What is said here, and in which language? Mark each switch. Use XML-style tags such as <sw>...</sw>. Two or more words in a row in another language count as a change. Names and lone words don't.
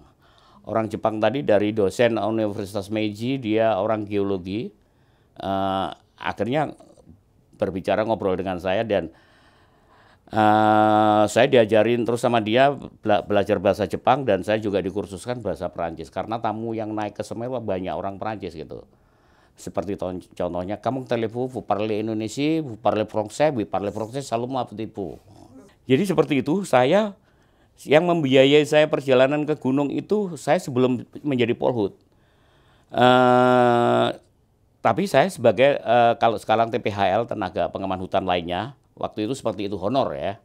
<id>Orang Jepang tadi dari dosen Universitas Meiji, dia orang geologi, akhirnya berbicara ngobrol dengan saya dan saya diajarin terus sama dia belajar bahasa Jepang dan saya juga dikursuskan bahasa Perancis karena tamu yang naik ke Semeru banyak orang Perancis gitu. Seperti contohnya, kamu telepon,</id> <fr>vous parlez Indonesia, vous parlez français, seulement petit peu.</fr> <id>Jadi seperti itu, yang membiayai saya perjalanan ke gunung itu, saya sebelum menjadi polhut. Tapi saya sebagai, kalau sekarang TPHL, tenaga pengaman hutan lainnya, waktu itu seperti itu, honor ya.</id>